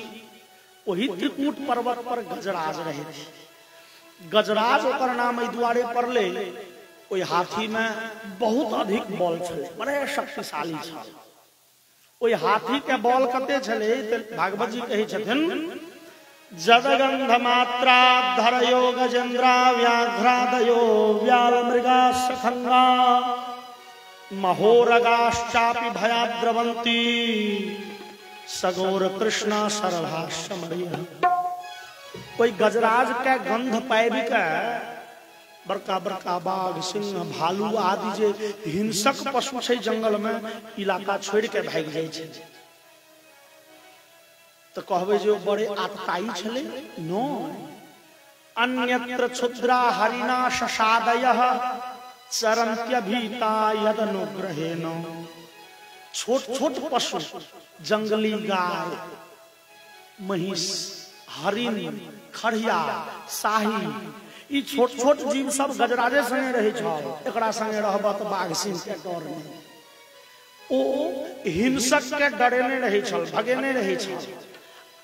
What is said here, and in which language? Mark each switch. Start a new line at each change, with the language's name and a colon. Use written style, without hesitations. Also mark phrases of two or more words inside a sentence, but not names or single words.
Maithili: वही त्रिकूट पर्वत पर गजराज रहे। गजराज ओकर नाम एहि दुआरे पड़ले, ओहि हाथी में बहुत अधिक बल छलै, बड़े शक्तिशाली छल। ओहि हाथी के बल कते छलै त भागवत जी कहै छथिन,
Sanskrit: जदगंध मात्रा धरयो गजेंद्रा व्याघ्रादयो व्याल मृगा सखंगा महोरगाश्चापि भयाद्रवंती सगोर कृष्णा सरभाषमरिया।
Maithili: कोई गजराज के गंध पाबि के बड़का बड़का बाघ, सिंह, भालू आदि जे हिंसक पशु छै जंगल में, इलाका छोड़ के भाग जाय छै। तो कहबे जो बड़े आतताई छले, नो।
Sanskrit: अन्यत्र क्षुद्रा हरिणा शशादयः चरन्त्यभीता यदनुग्रहेण।
Maithili: छोट छोट पशु, जंगली गाय, महिष, हरिण, खड़िया, शाही, ई छोट छोट जीव सब गजराजे संगे रहे छ। एकरा संगे रहबा त बाघ सिंह के डर नहीं। ओ हिंसक के डरेने रहे छल, भगेने रहे छल।